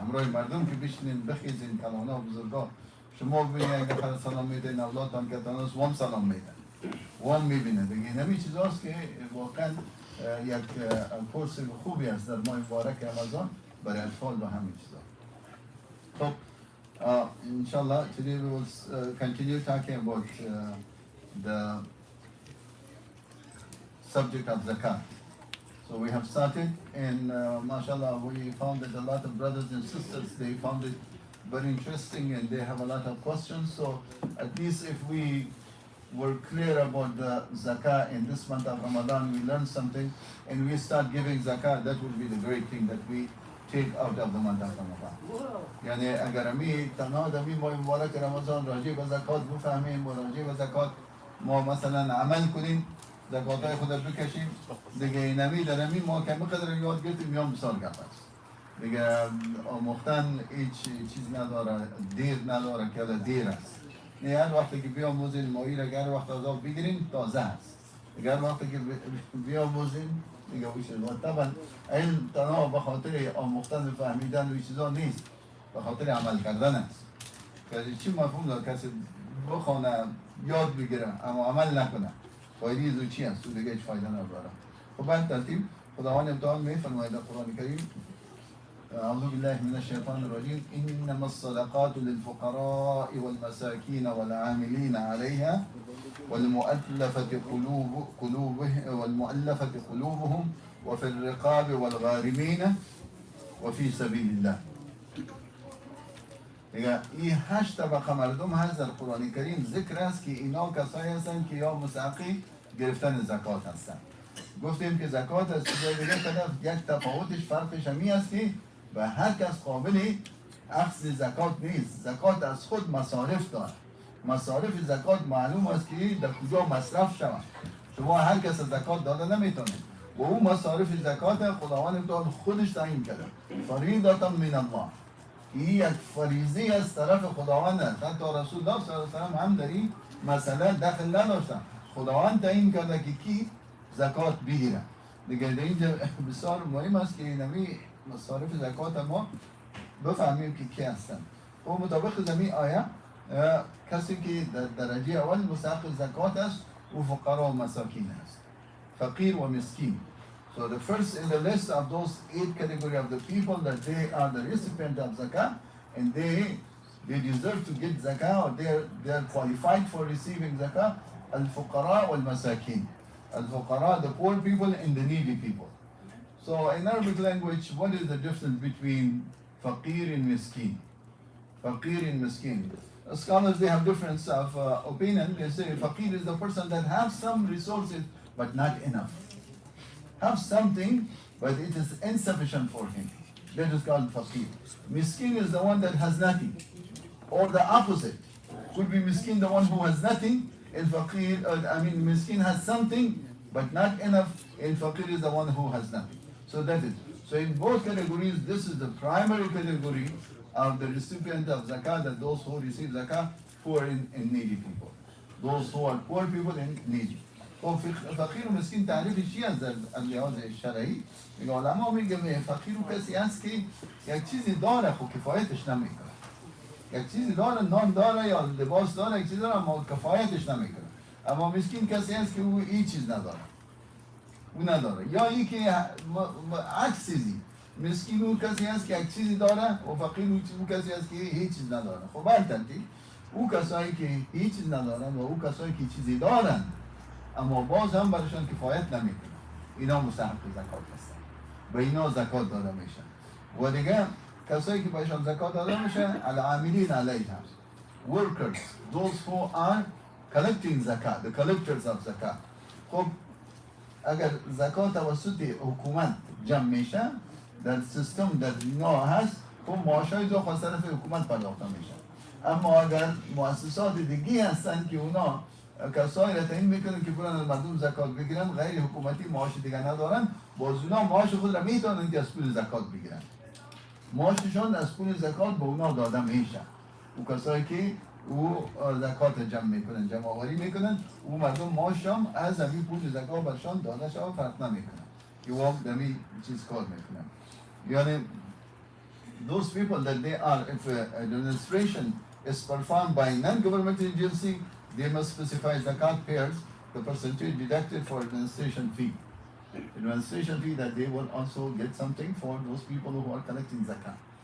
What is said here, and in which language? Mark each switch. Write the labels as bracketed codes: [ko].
[fa] همراه مردم که بشینین بخیزین، کلانا بزرگا شما ببینید یک نفر سلام میدین، اولادتان که تانوس وام سلام میدن، وام میبینه. دیگه نمی چیزاست که واقعا یک کورس خوبی است در ماه مبارک رمضان برای اطفال و همین چیزا. [en] خب inshallah today we will continue talking about the subject of zakat. So we have started, and mashallah, we found that a lot of brothers and sisters, they found it very interesting and they have a lot of questions. So at least if we were clear about the zakah in this month of Ramadan, we learned something and we start giving zakah, that would be the great thing that we take out of the month of Ramadan. [fa] یعنی اگر امی تنها دمی ماه مبارک رمضان راجع به زکات بفهمیم و راجع به زکات ما مثلا عمل کنیم، زکاتای خود بکشیم، دیگه اینمی در امی ما کمی قدر یاد گرفتیم یا مثال گفت است. دیگه آموختن هیچ چیز نداره، دیر نداره که دیر است. نه هر وقتی که بیاموزین ماهی را هر وقت از آب بگیرین تازه است. دیگه هر وقتی که بیاموزین دیگه ویشه. و طبعا علم تنها به خاطر آموختن و فهمیدن و چیزا نیست، به خاطر عمل کردن است. که چی مفهوم داره کسی بخونه یاد بگیره اما عمل نکنه، فایده از چی است؟ دیگه هیچ فایده نداره. خب بعد ترتیب خداوند امتحان میفرماید در قرآن کریم: [ar] أعوذ بالله من الشيطان الرجيم إنما الصدقات للفقراء والمساكين والعاملين عليها والمؤلفة قلوبهم وفي الرقاب والغارمين وفي سبيل الله. [fa] این 8 طبقه مردم هست در قرآن کریم ذکر است که اینا کسایی هستند که یا مستحقی گرفتن زکات هستند. گفتیم که زکات از چیزای دیگه یک تفاوتش فرقش همی است که و هر کس قابل اخذ زکات نیست. زکات از خود مصارف دارد. مصارف زکات معلوم است که در کجا مصرف شود. شما هر کس زکات داده نمیتونید و اون مصارف زکات خداوند خودش تعیین کرده. [ar] فریضة من الله، [fa] این یک فریضه از طرف خداوند است. حتی رسول الله صلی الله علیه و سلم هم در این مسئله دخل نداشتن. خداوند تعیین کرده که کی زکات بگیره. دیگه اینجا بسیار مهم است که نمی مصارف زکات ما بفهمیم که کی هستن. و مطابق زمین آیه کسی که در درجه اول مستحق زکات است و فقرا و مساکین است، فقیر و مسکین. [en] So the first in the list of those 8 category of the people that they are the recipient of zakah and they deserve to get zakah or they are qualified for receiving zakah, al-fuqara wal-masakin. Al-fuqara, the poor people and the needy people. So in Arabic language, what is the difference between faqir and miskin? Faqir and miskin. Scholars, they have difference of opinion. They say faqir is the person that has some resources but not enough. Have something but it is insufficient for him. That is called faqir. Miskin is the one that has nothing. Or the opposite. Could be miskin the one who has nothing, and faqir, miskin has something but not enough, and faqir is the one who has nothing. So that is. So in both categories, this is the primary category of the recipient of zakat, that those who receive zakat, poor and needy people. Those who are poor people and needy. [fa] خب فقیر و مسکین تعریف چی از لحاظ شرعی؟ میگه علما میگه فقیر و کسی هست که یک چیزی داره خب کفایتش نمیکنه. یک چیزی داره، نان داره یا لباس داره، یک چیزی داره اما کفایتش نمیکنه. اما مسکین کسی هست که او هیچ چیز نداره. او نداره. یا این که عکس چیزی. مسکین او کسی هست که یک چیزی داره و فقیر او کسی هست که هیچ چیز نداره. خب البته او کسایی که هیچ چیز ندارن و او کسایی که چیزی دارن اما باز هم برایشان کفایت نمیکنه، اینا مستحق زکات هستن، به اینا زکات داده میشه. و دیگه کسایی که برایشان زکات داده میشه [ar] العاملین علیها، [en] workers, those who are collecting zakat, the collectors of zakat. [fa] خب اگر زکات توسط حکومت جمع میشه در سیستم در اینا هست، خب معاشای ذو خاص طرف حکومت پرداخته میشه. اما اگر مؤسسات دیگه هستن که اونا کسایی را تعیین میکنن که برن از مردم زکات بگیرن، غیر حکومتی معاش دیگه ندارن، باز اونا معاش خود را میتونن که از پول زکات بگیرن، معاششان از پول زکات به اونا داده میشه. او کسایی که او زکات جمع میکنن، جمع آوری میکنن، او مردم معاششان از همین پول زکات برشان داده شده فرق نمیکنن که او هم دمی چیز کار میکنن. [en] یعنی those people that they are, if administration is performed by non-governmental agency, they must specify zakat payers the percentage deducted for administration fee. Administration fee that they will also get something for those people who are collecting zakat.